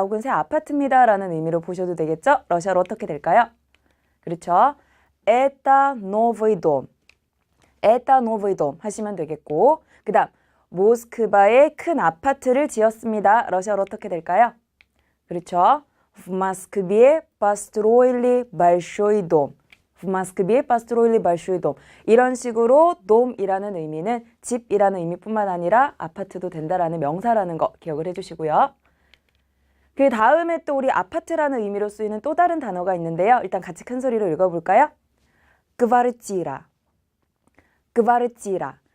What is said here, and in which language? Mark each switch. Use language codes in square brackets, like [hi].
[ko] 혹은 새 아파트입니다. 라는 의미로 보셔도 되겠죠? 러시아로 어떻게 될까요? 그렇죠. [ru] Это новый дом. Это новый дом [ko] 하시면 되겠고, 그 다음 모스크바에 큰 아파트를 지었습니다. 러시아로 어떻게 될까요? 그렇죠. [ru] В Москве построили большой дом. В Москве построили большой дом. [ko] 이런 식으로 돔이라는 의미는 집이라는 의미뿐만 아니라 아파트도 된다라는 명사라는 거 기억을 해주시고요. 그 다음에 또 우리 아파트라는 의미로 쓰이는 또 다른 단어가 있는데요. 일단 같이 큰 소리로 읽어볼까요? 그바르찌라. 그바르찌라.